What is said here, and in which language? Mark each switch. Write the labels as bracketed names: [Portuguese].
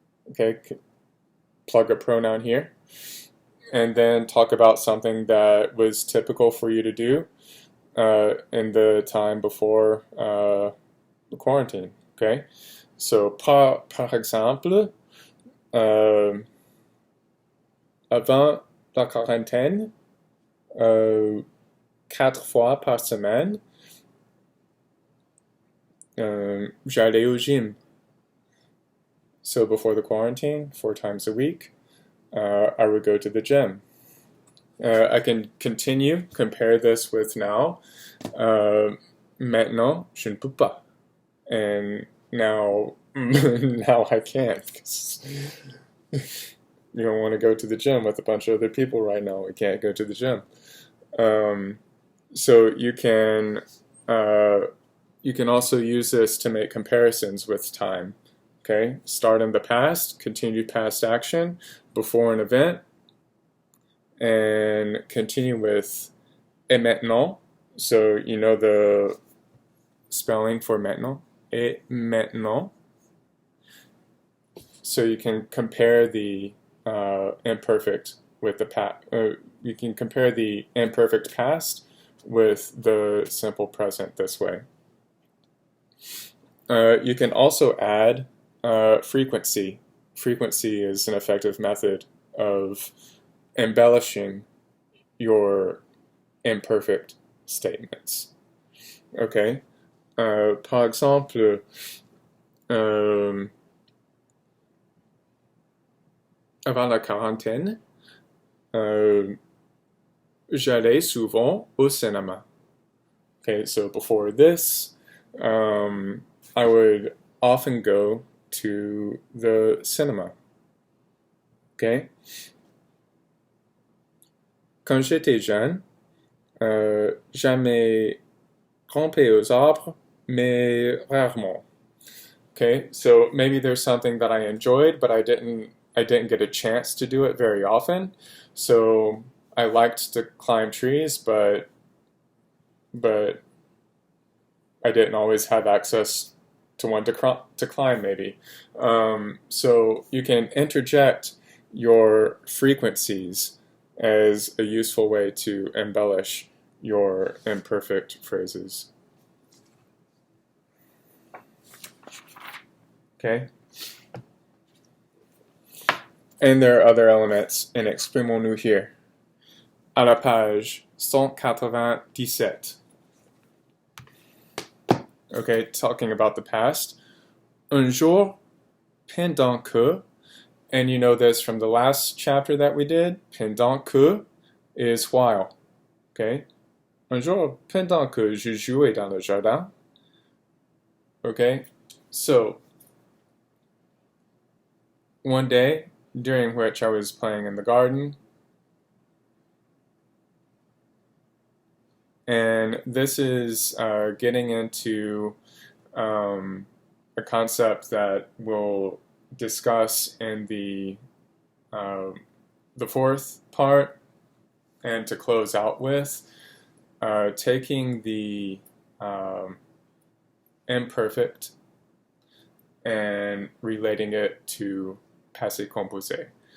[English] Okay, plug a pronoun here. And then talk about something that was typical for you to do in the time before the quarantine. [French] Okay, so par exemple, avant la quarantaine, 4 fois par semaine, j'allais au gym. [English] So before the quarantine, 4 times a week, I would go to the gym. I can compare this with now. [French] Maintenant, je ne peux pas. [English] And now, now I can't. You don't want to go to the gym with a bunch of other people right now. We can't go to the gym. So you can also use this to make comparisons with time. Okay, start in the past, continue past action before an event, and continue with et maintenant. So you know the spelling for maintenant. Et maintenant. so you can compare the imperfect with the you can compare the imperfect past with the simple present this way. You can also add frequency. Frequency is an effective method of embellishing your imperfect statements. Okay? [French] Par exemple, avant la quarantaine, j'allais souvent au cinéma. [English] Okay, so before this, I would often go to the cinema. Okay? [French] Quand j'étais jeune, j'aimais grimper aux arbres, mais rarement. [English] Okay, so maybe there's something that I enjoyed, but I didn't get a chance to do it very often. So I liked to climb trees, but I didn't always have access to one to climb maybe. So you can interject your frequencies as a useful way to embellish your imperfect phrases. Okay? And there are other elements in Exprimons-nous here. [French] À la page 197. [English] Okay, talking about the past. [French] Un jour, pendant que, [English] and you know this from the last chapter that we did, pendant que is while. Okay? [French] Un jour, pendant que je jouais dans le jardin. [English] Okay? So, one day, during which I was playing in the garden, and this is getting into a concept that we'll discuss in the fourth part, and to close out with, taking the imperfect and relating it to passé composé.